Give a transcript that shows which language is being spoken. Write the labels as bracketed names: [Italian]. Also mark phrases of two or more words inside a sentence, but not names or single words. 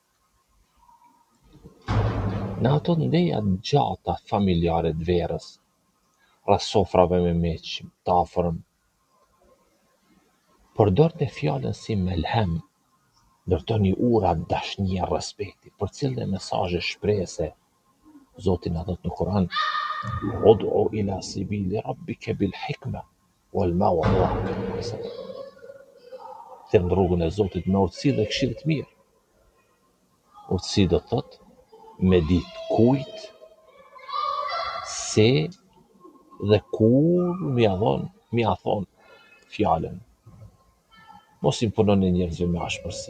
[Albanian] Në ato ndeja të gjata familjare të verës, rreth sofrave me miq të afërm, përdorni fjalën si melhem, ndërtoni ura dashnie, respekti, përcjellni mesazhe shprehëse. Zoti na thot në Kur'an: [Arabic] "ادع إلى سبيل ربك بالحكمة والموعظة الحسنة." [Albanian] Thirr në rrugën e Zotit me urtësi dhe këshill të mirë. Urtësi do thot me ditë kujt, se dhe kur m'ia thon fjalën. Mos i punoni njerëzve me ashpërsi.